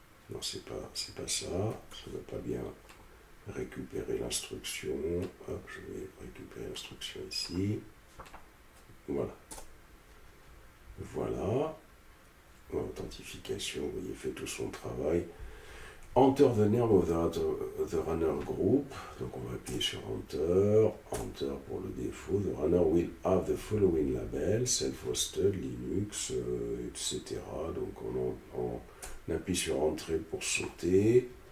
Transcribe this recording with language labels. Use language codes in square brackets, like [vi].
[fr] Non, c'est pas ça ne va pas bien récupérer l'instruction. Hop, je vais récupérer l'instruction ici. Voilà. Voilà. Authentification, vous voyez, fait tout son travail. [en] Enter the name of the runner group. [fr] Donc on va appuyer sur Enter. Enter pour le défaut. [en] The runner will have the following label, self-hosted, Linux, etc. [fr] Donc on appuie sur Entrée pour sauter.